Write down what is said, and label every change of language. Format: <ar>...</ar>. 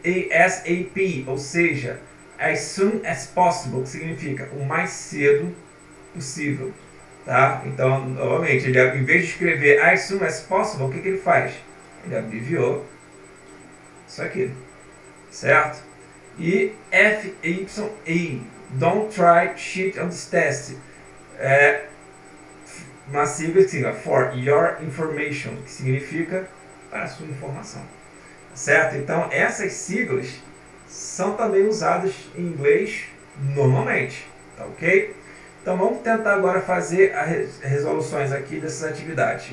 <pt>ASAP, ou seja,</pt> <en>as soon as possible,</en> <pt>que significa o mais cedo possível. Tá? Então, novamente, ele, em vez de escrever</pt> <en>as soon as possible,</en> <pt>o que ele faz? Ele abreviou isso aqui, certo?</pt> <en>E FYE, don't try cheat on this test.</en> <pt>É uma sigla que significa</pt> <en>for your information,</en> <pt>que significa para a sua informação, certo? Então, essas siglas são também usadas em inglês normalmente, tá ok? Então, vamos tentar agora fazer as resoluções aqui dessas atividades.</pt>